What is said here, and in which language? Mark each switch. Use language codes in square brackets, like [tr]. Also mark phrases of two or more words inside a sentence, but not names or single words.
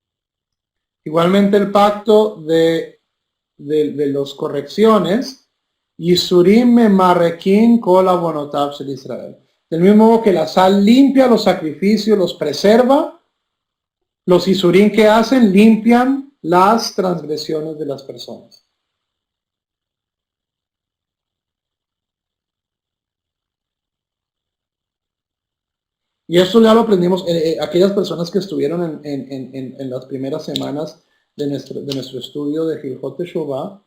[es] Igualmente el pacto de los correcciones [he] יסורים ממרקין כל עוונותיו של ישראל. [es] Del mismo modo que la sal limpia los sacrificios, los preserva, los Yisurim que hacen limpian las transgresiones de las personas. Y esto ya lo aprendimos, aquellas personas que estuvieron en las primeras semanas de nuestro estudio de Hilchot Teshuvah.